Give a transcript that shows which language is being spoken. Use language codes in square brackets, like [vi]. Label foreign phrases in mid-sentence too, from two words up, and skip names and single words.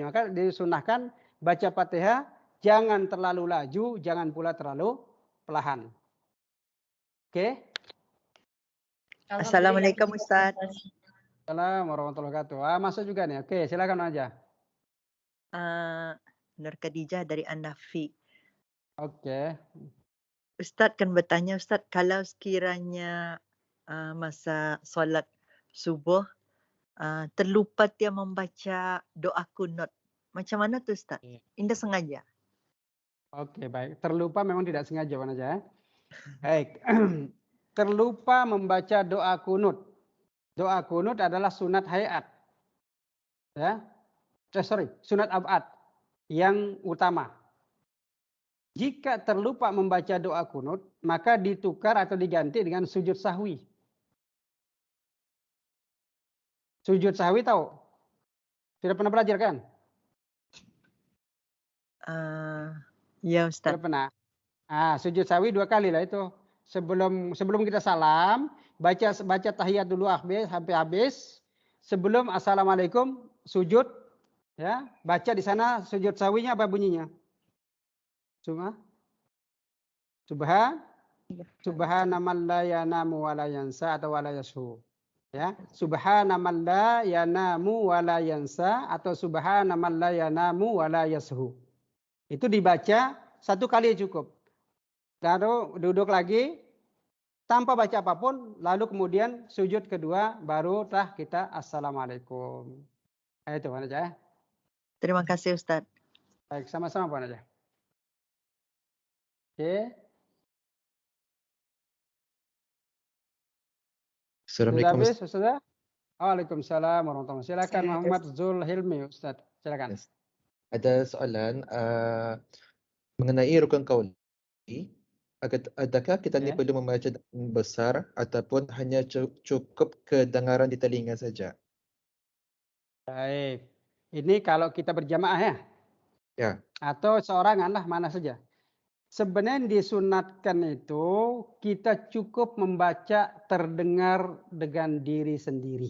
[ms] Maka disunahkan baca Fatihah, jangan terlalu laju, jangan pula terlalu perlahan. Oke? Assalamualaikum Ustaz. [ar] السلام عليكم ورحمة الله وبركاته. [ms] Masuk juga nih. Oke, silakan aja. Nur Khadijah dari An-Nafi. Oke. Ustaz kan bertanya, Ustaz, kalau sekiranya masa solat subuh terlupa dia membaca doa kunut, macam mana tu Ustaz? Indah sengaja. Oke, baik. Terlupa memang tidak sengaja Pak Najah. Baik. Terlupa membaca doa kunut. Doa kunut adalah sunat hayat. Ya. Sunat abad yang utama. Jika terlupa membaca doa kunut, maka ditukar atau diganti dengan sujud sahwi. Sujud sahwi tahu? Sudah pernah belajar kan? Ya Ustaz. Sudah pernah. Sujud sahwi 2 kali lah itu. Sebelum kita salam, baca tahiyat dulu sampai habis. Sebelum assalamualaikum sujud, ya, baca di sana sujud sahwinya apa bunyinya? [ar] سبحان من لا ينام ولا ينسى atau ولا يسهو. Ya, سبحان من لا ينام ولا ينسى atau سبحان من لا ينام ولا يسهو. [ms] Itu dibaca 1 kali cukup. Lalu duduk lagi tanpa baca apapun, lalu kemudian sujud kedua barulah kita assalamualaikum. Itu Pak Najah. Terima kasih Ustaz. Baik, sama-sama Pak Najah. Oke. Assalamualaikum Ustaz. [ar] وعليكم السلام ورحمة الله وبركاته. [ms] Silakan Muhammad Zul Hilmi Ustaz. Silakan. Ada soalan mengenai rukun qauli. Adakah kita ni perlu membaca besar ataupun hanya cukup kedengaran di telinga saja? Baik. Ini kalau kita berjamaah ya? Ya. Atau seorangan lah mana saja. Sebenarnya disunatkan itu kita cukup membaca terdengar dengan diri sendiri.